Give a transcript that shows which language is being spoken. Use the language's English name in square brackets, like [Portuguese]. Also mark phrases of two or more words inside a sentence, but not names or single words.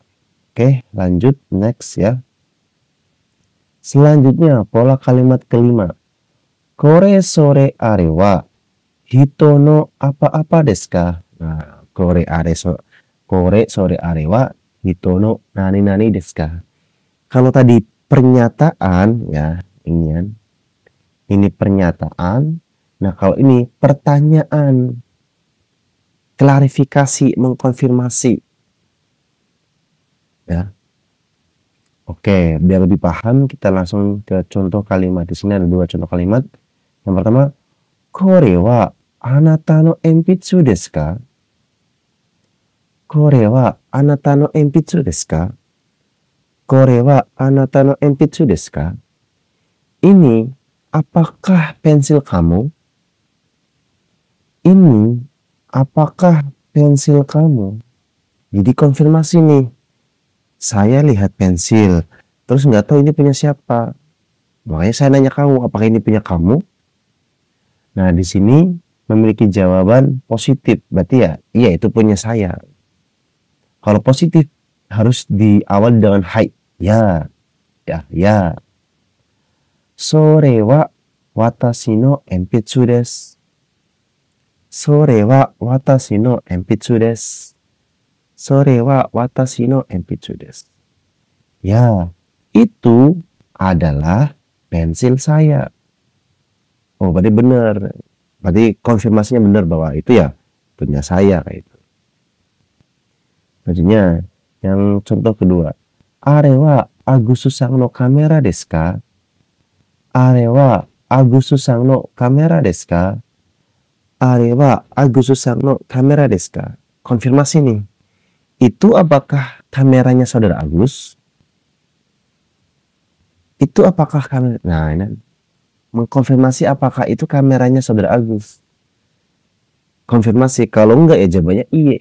[Indonesian] Oke, lanjut next ya. Selanjutnya pola kalimat kelima. [Japanese] これそれあれは人のapa-apaですか? Nah、これそれあれは人の何々ですか? [Indonesian] Kalau tadi pernyataan ya, ini pernyataan. Nah, kalau ini pertanyaan, klarifikasi, mengkonfirmasi. Ya. Oke, biar lebih paham kita langsung ke contoh kalimat. Di sini ada 2 contoh kalimat. Yang pertama, [Japanese] これはあなたの鉛筆ですか? これはあなたの鉛筆ですか? これはあなたの鉛筆ですか? [Indonesian] Ini apakah pensil kamu? Ini apakah pensil kamu? Jadi konfirmasi nih. Saya lihat pensil, terus nggak tahu ini punya siapa. Makanya saya nanya kamu, apakah ini punya kamu? Nah, di sini memiliki jawaban positif. Berarti ya, iya itu punya saya. Kalau positif harus diawali dengan hai. [Japanese] Ya。それは私の鉛筆です. それは私の鉛筆です. それは私の鉛筆です. [Indonesian] Ya, itu adalah pensil saya. Oh, berarti benar. Berarti konfirmasinya benar bahwa itu ya punya saya kayak itu. Selanjutnya, yang contoh kedua. [Japanese] あれはアグスさんのカメラですか? あれはアグスさんのカメラですか? あれはアグスさんのカメラですか? [Indonesian] Konfirmasi nih. Itu apakah kameranya saudara Agus? Itu apakah kamera? Nah, ini mengkonfirmasi apakah itu kameranya saudara Agus. Konfirmasi, kalau enggak ya jawabannya iye.